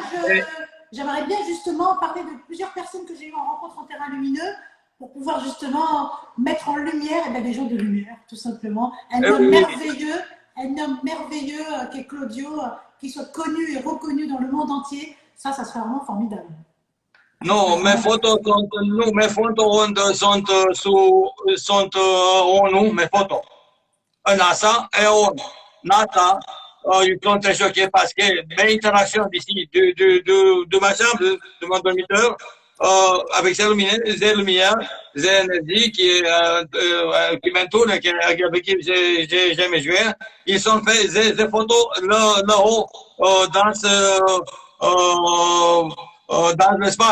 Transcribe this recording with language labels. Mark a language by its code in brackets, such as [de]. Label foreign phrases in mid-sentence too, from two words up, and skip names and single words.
[fr] j'aimerais bien justement parler de plusieurs personnes que j'ai eues en rencontre en terrain lumineux pour pouvoir justement mettre en lumière des gens de lumière, tout simplement. Oui. Un homme merveilleux qui est Claudio, qui soit connu et reconnu dans le monde entier. Ça serait vraiment formidable. [ro] Nu, mes foto sunt ONU, [fr] mes foto. NASA et ONU. NASA, ils sont très choqués parce que mes interactions d'ici, de ma chambre, de mon dormiteur, avec ces lumières, ces énergies qui m'entourent, avec qui j'aime jouer, ils ont fait ces photos là-haut, dans l'espace.